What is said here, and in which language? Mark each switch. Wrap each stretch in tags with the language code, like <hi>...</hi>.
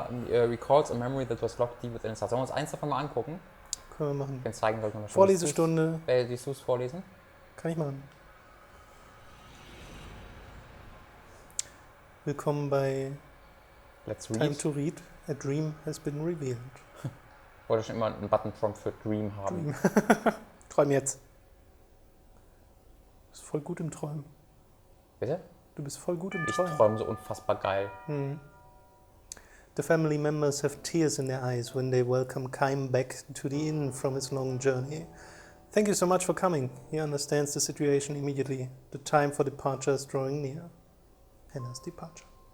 <en>Recalls a memory that was locked deep within his heart.</en> <de>Sollen wir uns eins davon mal angucken? Können wir machen. Ich kann zeigen, sollte man schon. Vorlesestunde. Willst du es vorlesen? Kann ich machen. Willkommen bei</de> <en>Let's read. Time to Read. A dream has been revealed.</en> <de>Wollte schon immer einen Button-Prompt für Dream haben. Träum jetzt. Du bist voll gut im Träumen. Bitte? Du bist voll gut im Ich Träumen. träume so unfassbar geil.</de> <en>The family members have tears in their eyes when they welcome Kaim back to the inn from his long journey. Thank you so much for coming. He understands the situation immediately. The time for departure is drawing near. Hannah's departure.</en>